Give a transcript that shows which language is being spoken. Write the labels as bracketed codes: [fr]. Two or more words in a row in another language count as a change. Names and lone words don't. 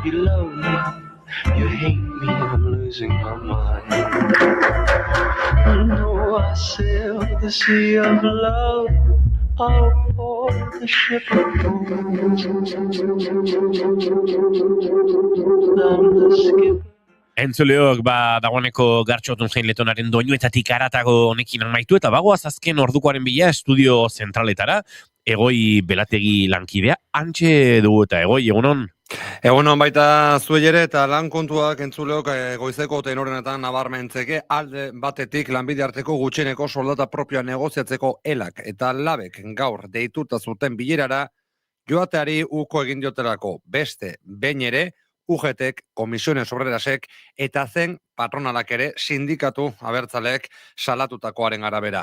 [en] You love me, you hate me, I'm losing my mind. No, I sail the sea of love, I'll board the ship of fools. I'm the skipper. [eu] Entzuleok, dagoeneko Gartxotun zein letonaren doinuetatik aratago honekin amaitu, eta bagoaz azken ordukoaren bila estudio zentraletara, Egoi Belategi lankidea, antxe dugu eta Egoi, egunon? Egunon baita zuei ere, eta lan kontuak entzuleok goizeko tenorenetan nabarmentzeke, alde batetik lanbide arteko gutxieneko soldata propioa negoziatzeko elak eta labek gaur deituta zuten bilerara joateari uko egin diotelako beste behin ere, UGTek, Komisiones Obrerasek eta zen patronalak ere sindikatu abertzaleek salatutakoaren arabera.